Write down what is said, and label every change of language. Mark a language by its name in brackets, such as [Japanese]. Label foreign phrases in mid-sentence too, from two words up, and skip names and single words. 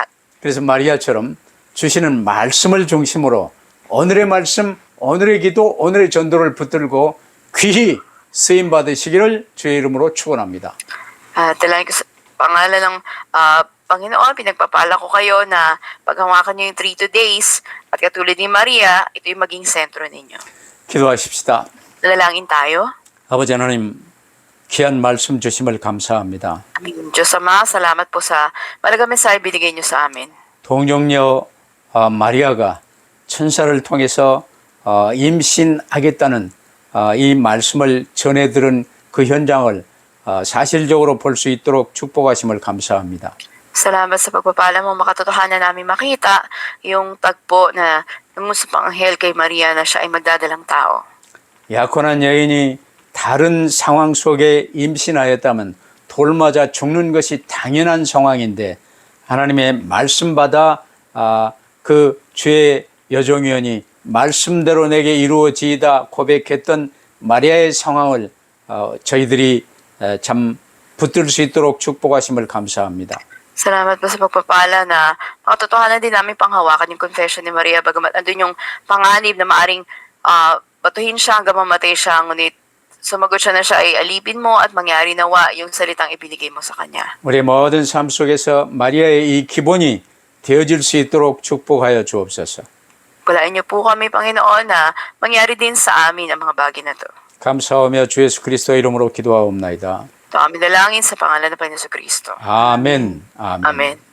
[Korean] 그래서 마리아처럼 주시는 말씀을 중심으로 오늘의 말씀, 오늘의 기도, 오늘의 전도를 붙들고 귀히 쓰임 받으시기를 주의 이름으로 축원합니다. [Filipino] Dalangin ko sa pangalan ng Panginoon, pinagpapala ko kayo na paghawakan niyo yung 3 days at katulad ni Maria, ito yung maging sentro ninyo. [Korean] 기도하십시다. [Filipino] Dalangin tayo. [Korean] 아버지 하나님, 귀한 말씀 주심을 감사합니다. [Filipino] Aming Diyos Ama, salamat po sa malagang mensahe binigay niyo sa amin. [Korean] 동정녀 마리아가 천사를 통해서 임신하겠다는 이 말씀을 전해 들은 그 현장을 사실적으로 볼 수 있도록 축복하심을 감사합니다. [Filipino] Salamat sa pagpapala mo, makatotohanan namin makita yung tagpo na nangusap ang anghel kay Maria na siya ay magdadalang tao. [Korean] 약혼한 여인이 다른 상황 속에 임신하였다면 돌 맞아 죽는 것이 당연한 상황인데 하나님의 말씀 받아 그 주의 여종이오니 말씀대로 내게 이루어지이다 고백했던 마리아의 상황을 저희들이 참 붙들 수 있도록 축복하심을 감사합니다. [Filipino] Salamat po sa pagpapala na makatotohanan din namin panghawakan yung confession ni Maria bagamat andun yung panganib na maaring batuhin siya hanggang mamatay siya, ngunit sumagot siya na siya ay alipin mo at mangyari nawa yung salitang ibinigay mo sa kanya. [Korean] 우리의 모든 삶 속에서 마리아의 이 기본이 되어질 수 있도록 축복하여 주옵소서. [Filipino] Pagpalain niyo po kami, Panginoon, na mangyari din sa amin ang mga bagay na to. [Korean] 감사하며 주 예수 그리스도 이름으로 기도하옵나이다. [Filipino] Ito aming dalangin sa pangalan ng Panginoon Kristo. [Korean] 아멘. 아멘. [Filipino] Amen.